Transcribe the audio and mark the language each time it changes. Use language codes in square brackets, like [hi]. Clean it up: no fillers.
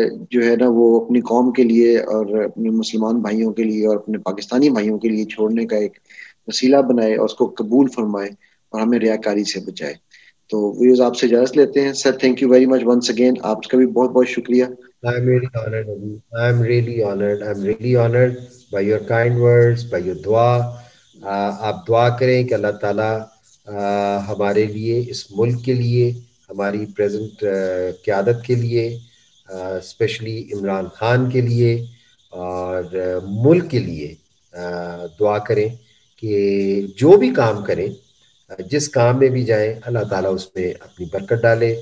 [ur] جو ہے نا وہ اپنی قوم کے لیے اور اپنے مسلمان بھائیوں کے لیے اور اپنے پاکستانی بھائیوں کے لیے چھوڑنے کا ایک وسیلہ بنائے اور اس کو قبول فرمائے اور ہمیں ریاکاری سے بچائے. تو ویوز آپ سے اجازت لیتے ہیں. Sir [en] thank you very much once again, [ur] آپ کا بھی بہت بہت شکریہ. [en] I'm really honored, Abu. I'm really honored. I'm really honored by your kind words, by your dua. [ur] آپ دعا کریں کہ اللہ تعالیٰ ہمارے لیے, اس ملک کے لیے, ہماری پریزنٹ قیادت کے لیے, اسپیشلی عمران خان کے لیے اور ملک کے لیے دعا کریں کہ جو بھی کام کریں, جس کام میں بھی جائیں, اللہ تعالیٰ اس میں اپنی برکت ڈالے,